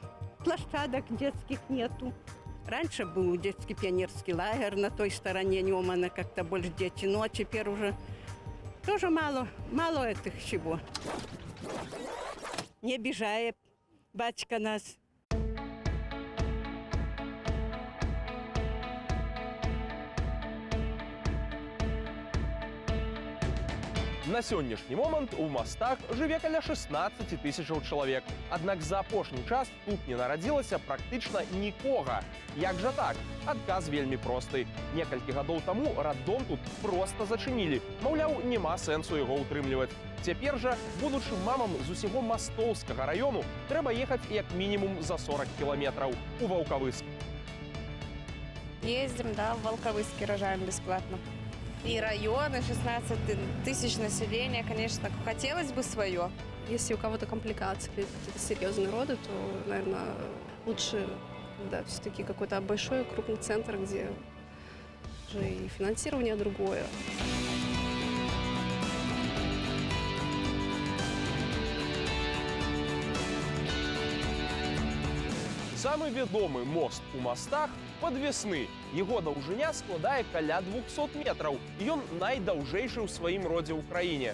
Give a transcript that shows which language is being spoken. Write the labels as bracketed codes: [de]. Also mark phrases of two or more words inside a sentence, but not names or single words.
[ru] Площадок детских нету. Раньше был детский пионерский лагерь на той стороне Нёмана, как-то больше дети. Ну, а теперь уже тоже мало этих всего. Не обижает батька нас. [be] На сённяшні момант у мостах жыве каля 16 тысячаў чалавек. Аднак за апошні час тут не нарадзілася практычна нікога. Як жа так? Адказ вельмі просты. Некалькі гадоў таму раддом тут проста зачынілі. Маўляў, няма сэнсу яго ўтрымліваць. Цяпер жа будучым мамам з усяго Мастоўскага раёну трэба ехаць як мінімум за 40 кіламетраў у Ваўкавыск. [ru] Ездим, да, в Волковыске рожаем бесплатно. И районы, 16 тысяч населения, конечно, хотелось бы свое. Если у кого-то компликации, какие-то серьезные роды, то, наверное, лучше, да, все-таки какой-то большой, крупный центр, где уже и финансирование другое. [be] Самы вядомы мост у мостах падвесны. Яго даўжыня складае каля 200 метраў. І ён найдаўжэйшы ў сваім родзе ў краіне.